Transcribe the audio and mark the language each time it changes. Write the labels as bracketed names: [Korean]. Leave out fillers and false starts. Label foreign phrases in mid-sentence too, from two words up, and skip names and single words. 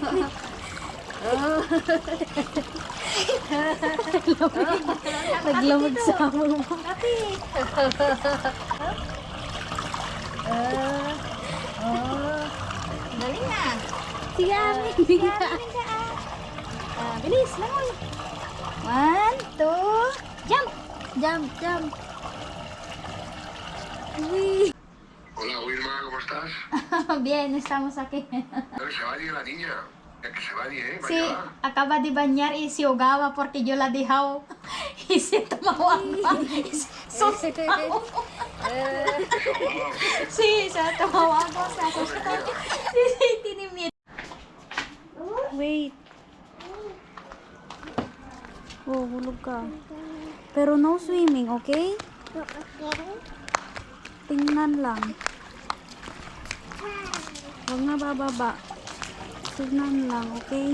[Filipino] Naglamag sa mo. Kapi. Galing na. Sige, Miming ka. Bilis, langoy. 1, 2, [English] jump. Jump, jump. Uy. [Spanish] Hola Wilma, ¿cómo estás? Bien, estamos aquí. Pero se va a ir la niña. Es que se va a ir, ¿eh? Sí, Mañana. acaba de bañar y se ahogaba porque yo la dejaba y se tomaba agua y se asustaba. Sí, se tomaba agua, se asustó. Sí, sí, tiene miedo. [Filipino] Wait. Oh, hulog ka. Pero [English] no swimming, okay? [Filipino] Tingnan lang. Huwag na bababa. Tingnan lang, okay?